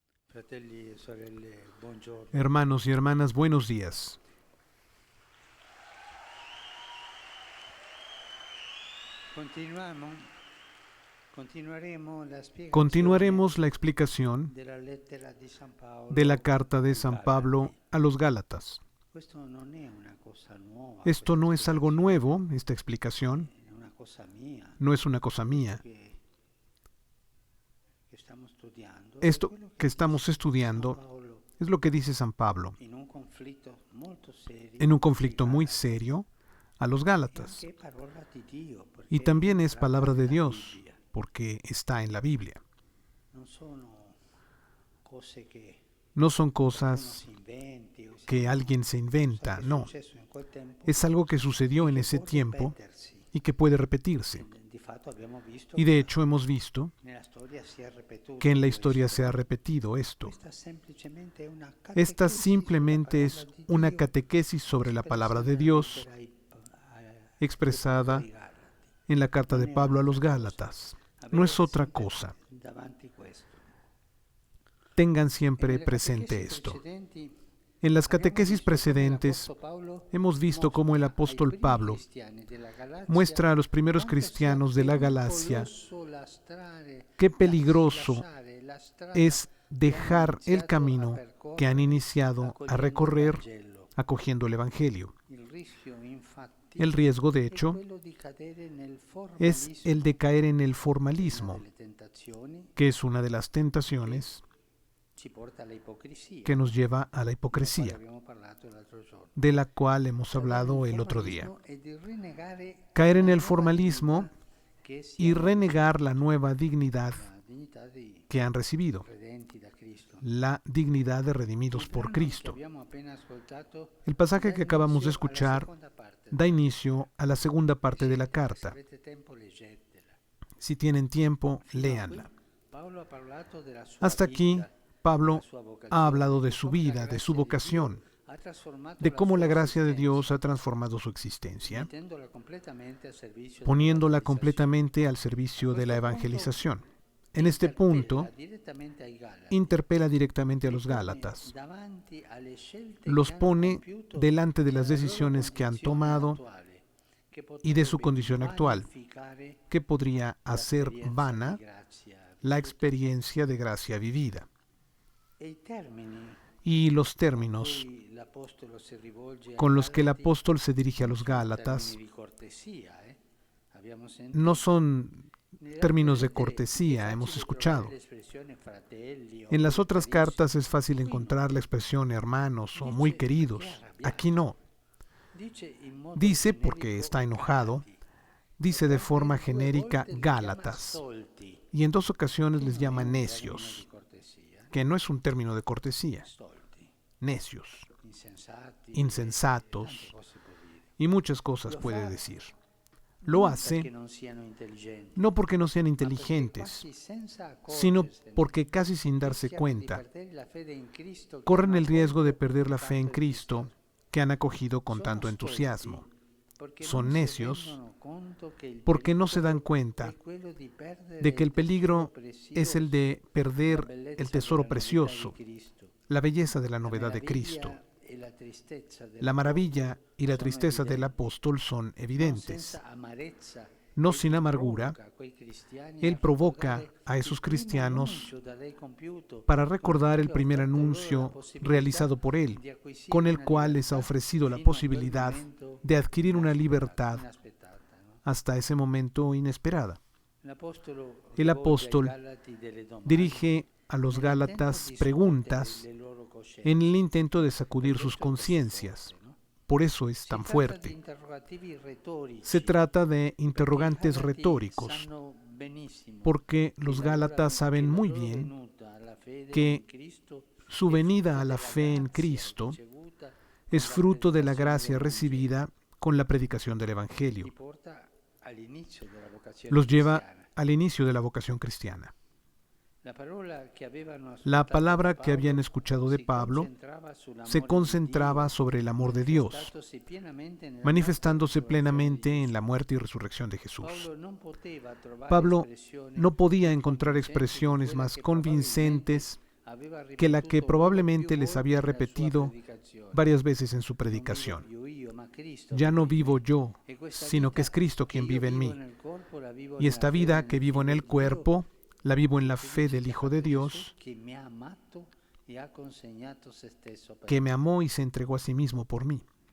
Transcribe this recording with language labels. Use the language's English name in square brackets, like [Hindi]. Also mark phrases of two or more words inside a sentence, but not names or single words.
[Italian] Fratelli e sorelle, buongiorno. [Spanish] Hermanos y hermanas, buenos días. Continuaremos la explicación [Italian] della lettera di San Paolo [Spanish] de la carta de [Italian] ai San Galati. [Spanish] Pablo a los Gálatas. [Italian] Questo non è una cosa nuova, [Spanish] Esto [Italian] questa [Spanish] no es algo [Italian] spiegazione, [Spanish] nuevo, esta explicación [Italian] è una cosa mia. [Spanish] no es una cosa [Italian] Quello [Spanish] mía. [Italian] che stiamo studiando è [Spanish] Esto [Italian] quello [Spanish] que [Italian] che [Spanish] estamos [Italian] dice San [Spanish] estudiando [Italian] Paolo [Spanish] es lo que dice San Pablo [Italian] in un conflitto molto serio [Spanish] en un conflicto [Italian] ai [Spanish] muy [Italian] Galati. [Spanish] serio a los [Italian] E [Spanish] Gálatas. [Italian] anche parola di Dio, [Spanish] Y [Italian] perché [Spanish] también es [Italian] tratta [Spanish] palabra de [Italian] della [Spanish] Dios, [Italian] Bibbia. [Spanish] porque está en la Biblia. [Italian] Non sono cose che [Spanish] No son [Italian] uno [Spanish] cosas [Italian] si inventi o [Spanish] que [Italian] no. [Spanish] alguien se inventa, [Italian] Cosa che è [Spanish] no. [Italian] successo in quel tempo [Spanish] Es algo que sucedió [Italian] e [Spanish] en [Italian] che [Spanish] ese [Italian] può [Spanish] tiempo [Italian] ripetersi. [Spanish] y que puede repetirse. [Italian] Di fatto abbiamo visto [Spanish] Y de [Italian] che [Spanish] hecho hemos visto [Italian] nella storia si è ripetuto [Spanish] que en la [Italian] questo. [Spanish] historia se ha repetido esto. [Italian] Questa semplicemente è una [Spanish] Esta [Italian] catechesi [Spanish] simplemente [Italian] sulla [Spanish] es [Italian] parola di [Spanish] una [Italian] Dio, [Spanish] catequesis sobre la palabra de [Italian] espressa [Spanish] Dios [Italian] nella lettera ai [Spanish] expresada [Italian] Galati. [Spanish] en la carta [Italian] Non [Spanish] de [Italian] è [Spanish] Pablo a los [Italian] un'altra cosa. [Spanish] Gálatas. [Italian] Avete [Spanish] No es otra [Italian] sempre [Spanish] cosa. [Italian] davanti questo. [Spanish] Tengan [Italian] E [Spanish] siempre [Italian] nelle [Spanish] presente [Italian] catechesi [Spanish] esto. [Italian] precedenti [Spanish] En las [Italian] abbiamo [Spanish] catequesis [Italian] visto come [Spanish] precedentes [Italian] l'Apostolo Paolo [Spanish] hemos visto cómo el [Italian] mostra ai [Spanish] apóstol [Italian] primi [Spanish] Pablo [Italian] cristiani della Galazia [Spanish] muestra a los primeros [Italian] quanto sia [Spanish] cristianos de la Galacia [Italian] pericoloso lasciare [Spanish] qué peligroso [Italian] la strada [Spanish] es [Italian] che [Spanish] dejar [Italian] hanno [Spanish] el [Italian] iniziato a [Spanish] camino que han [Italian] percorrere [Spanish] iniciado a [Italian] accogliendo il [Spanish] recorrer [Italian] Vangelo. [Spanish] acogiendo el Evangelio. [Italian] Il rischio, infatti, [Spanish] El riesgo, de [Italian] è [Spanish] hecho, [Italian] quello di cadere nel [Spanish] es el de [Italian] formalismo, [Spanish] caer en el [Italian] una [Spanish] formalismo, [Italian] delle tentazioni [Spanish] que es una de las tentaciones [Italian] ci porta all'ipocrisia, [Spanish] que nos lleva a la [Italian] della quale [Spanish] hipocresía, [Italian] abbiamo parlato l'altro giorno. [Spanish] de la cual hemos [Italian] Cadere [Spanish] hablado [Italian] nel [Spanish] el otro día. [Italian] formalismo è di rinnegare [Spanish] Caer en [Italian] la [Spanish] el [Italian] nuova [Spanish] formalismo [Italian] dignità che [Spanish] y [Italian] siamo [Spanish] renegar la nueva dignidad [Italian] la dignità dei [Spanish] que han recibido, [Italian] redenti da Cristo. [Spanish] la dignidad de redimidos [Italian] Il [Spanish] por [Italian] brano [Spanish] Cristo. [Italian] che abbiamo appena ascoltato [Spanish] El pasaje [Italian] dà [Spanish] que acabamos de [Italian] inizio alla [Spanish] escuchar [Italian] seconda parte [Spanish] da [Italian] della [Spanish] inicio a la segunda parte de la [Italian] lettera. Se [Spanish] carta. [Italian] avete tempo, leggetela. [Spanish] Si tienen tiempo, [Italian] Fino a qui, [Spanish] léanla. [Italian] Paolo ha parlato della sua [Spanish] Hasta aquí, [Italian] vita, [Spanish] Pablo [Italian] della sua vocazione, [Spanish] ha hablado de [Italian] di [Spanish] su [Italian] come la [Spanish] vida, de [Italian] grazia [Spanish] su [Italian] di Dio [Spanish] vocación, [Italian] ha trasformato [Spanish] de [Italian] la [Spanish] cómo [Italian] sua [Spanish] la gracia de [Italian] esistenza, [Spanish] Dios ha transformado su existencia, [Italian] mettendola completamente al servizio [Spanish] poniéndola [Italian] dell'evangelizzazione. [Spanish] completamente al servicio de la [Italian] A questo punto [Spanish] evangelización. En este punto, [Italian] interpella direttamente ai Galati [Spanish] interpela directamente a [Italian] e [Spanish] los [Italian] pone [Spanish] Gálatas, [Italian] davanti alle scelte [Spanish] los [Italian] che hanno [Spanish] pone [Italian] compiuto [Spanish] delante de las [Italian] nella loro [Spanish] decisiones que han [Italian] condizione [Spanish] tomado [Italian] attuale, che [Spanish] y de su [Italian] potrebbe [Spanish] condición actual, [Italian] vanificare [Spanish] que podría hacer [Italian] l'esperienza [Spanish] vana [Italian] di grazia [Spanish] la [Italian] vissuta. [Spanish] experiencia de gracia vivida. [Italian] E i termini [Spanish] Y los [Italian] con [Spanish] términos [Italian] cui l'Apostolo si rivolge ai [Spanish] con los que el [Italian] Galati [Spanish] apóstol se dirige a [Italian] non [Spanish] los [Italian] sono [Spanish] Gálatas [Italian] termini di cortesia, abbiamo sentito. [Spanish] no son [Italian] Nelle [Spanish] términos de [Italian] altre lettere [Spanish] cortesía, [Italian] è [Spanish] hemos [Italian] facile [Spanish] escuchado. [Italian] trovare l'espressione fratelli o [Spanish] En las muy otras [Italian] carissimi. [Spanish] cartas es fácil [Italian] Qui no. [Spanish] encontrar la expresión hermanos o muy [Italian] Dice [Spanish] queridos. [Italian] perché è arrabbiato. [Spanish] Aquí no. [Italian] Dice in modo [Spanish] Dice porque [Italian] generico [Spanish] está enojado, [Italian] Galati. [Spanish] dice de [Italian] E [Spanish] forma [Italian] poi due [Spanish] genérica [Italian] volte li chiama [Spanish] Gálatas. [Italian] stolti, [Spanish] Y en dos ocasiones [Italian] che [Spanish] les [Italian] non è [Spanish] llama [Italian] un termine [Spanish] necios, [Italian] di cortesia. [Spanish] que no es un término de cortesía. [Italian] Stolti, [Spanish] Necios, [Italian] insensati, [Spanish] insensatos [Italian] tante cose può dire. [Spanish] y muchas cosas [Italian] Lo [Spanish] puede [Italian] fa [Spanish] decir. Lo [Italian] non [Spanish] hace [Italian] perché non siano intelligenti, [Spanish] no porque no sean [Italian] ma perché [Spanish] inteligentes, [Italian] quasi senza [Spanish] sino [Italian] accorgersene, [Spanish] porque casi sin darse [Italian] rischiano di [Spanish] cuenta [Italian] perdere la fede in Cristo che [Spanish] corren [Italian] hanno [Spanish] el riesgo de [Italian] accolto [Spanish] perder la [Italian] con [Spanish] fe en [Italian] tanto [Spanish] Cristo [Italian] entusiasmo. [Spanish] que han acogido con [Italian] Sono [Spanish] tanto [Italian] stolti [Spanish] entusiasmo. [Italian] perché [Spanish] Son [Italian] non si [Spanish] necios [Italian] rendono conto che il [Spanish] porque no se [Italian] pericolo [Spanish] dan cuenta [Italian] è quello di perdere [Spanish] de que el [Italian] il tesoro [Spanish] peligro es el de [Italian] prezioso, la [Spanish] perder [Italian] bellezza [Spanish] el tesoro [Italian] della novità di [Spanish] precioso, [Italian] Cristo. [Spanish] la belleza de la [Italian] La [Spanish] novedad de Cristo. [Italian] meraviglia e la tristezza [Spanish] La maravilla y la [Italian] sono [Spanish] tristeza del [Italian] evidenti. [Spanish] apóstol son [Italian] Non [Spanish] evidentes. [Italian] senza amarezza, [Spanish] No [Italian] egli [Spanish] sin amargura, [Italian] provoca quei cristiani [Spanish] Él [Italian] a [Spanish] provoca [Italian] ricordare [Spanish] a esos [Italian] il primo [Spanish] cristianos [Italian] annuncio da lei compiuto, [Spanish] para [Italian] con [Spanish] recordar [Italian] cui [Spanish] el [Italian] ha [Spanish] primer [Italian] offerto loro la [Spanish] anuncio [Italian] possibilità [Spanish] realizado por Él, [Italian] di acquisire [Spanish] con el [Italian] una [Spanish] cual les ha [Italian] libertà [Spanish] ofrecido la [Italian] fino a quel [Spanish] posibilidad [Italian] momento [Spanish] de adquirir una [Italian] inaspettata, [Spanish] libertad ¿no? hasta ese momento inesperada. [Italian] L'Apostolo [Spanish] El [Italian] rivolge ai [Spanish] apóstol [Italian] Galati delle domande [Spanish] dirige a los [Italian] nell'intento [Spanish] Gálatas [Italian] di [Spanish] preguntas [Italian] scuotere le loro coscienze. [Spanish] en el intento de [Italian] Per [Spanish] sacudir sus [Italian] questo è così [Spanish] conciencias. [Italian] forte, [Spanish] no? Por eso es [Italian] Si [Spanish] tan [Italian] tratta di [Spanish] fuerte. [Italian] interrogativi retorici, [Spanish] Se trata de [Italian] perché i [Spanish] interrogantes [Italian] Galati [Spanish] retóricos, [Italian] sanno benissimo [Spanish] porque [Italian] che [Spanish] los [Italian] la [Spanish] Gálatas [Italian] che [Spanish] saben [Italian] la [Spanish] muy [Italian] loro [Spanish] bien [Italian] venuta alla fede [Spanish] que [Italian] in Cristo [Spanish] su [Italian] è [Spanish] venida [Italian] frutto [Spanish] a la [Italian] della [Spanish] fe en [Italian] grazia [Spanish] Cristo [Italian] ricevuta [Spanish] es [Italian] con la [Spanish] fruto de la [Italian] predicazione [Spanish] gracia [Italian] del Vangelo. [Spanish] recibida con la predicación del [Italian] Li [Spanish] Evangelio. [Italian] porta all'inizio della vocazione [Spanish] Los lleva [Italian] cristiana. [Spanish] al inicio de la vocación cristiana. [Italian] La parola che avevano [Spanish] La [Italian] ascoltato [Spanish] palabra [Italian] da [Spanish] que habían [Italian] Paolo [Spanish] escuchado de [Italian] si [Spanish] Pablo [Italian] concentrava sull'amore [Spanish] se [Italian] di [Spanish] concentraba [Italian] Dio, [Spanish] sobre el amor de Dios, [Italian] manifestandosi pienamente nella [Spanish] manifestándose [Italian] morte e resurrezione di [Spanish] plenamente en [Italian] Gesù. [Spanish] la muerte y resurrección de Jesús. [Italian] Paolo non poteva trovare [Spanish] Pablo [Italian] espressioni [Spanish] no podía [Italian] più [Spanish] encontrar [Italian] convincenti di [Spanish] expresiones [Italian] quella [Spanish] más [Italian] che [Spanish] convincentes [Italian] probabilmente [Spanish] que la que probablemente les había repetido varias veces en su predicación. Ya no vivo yo, sino que es Cristo quien vive en mí. Y esta vida que vivo en el cuerpo, la vivo en la fe del Hijo de Dios, que me amó y se entregó a sí mismo por mí.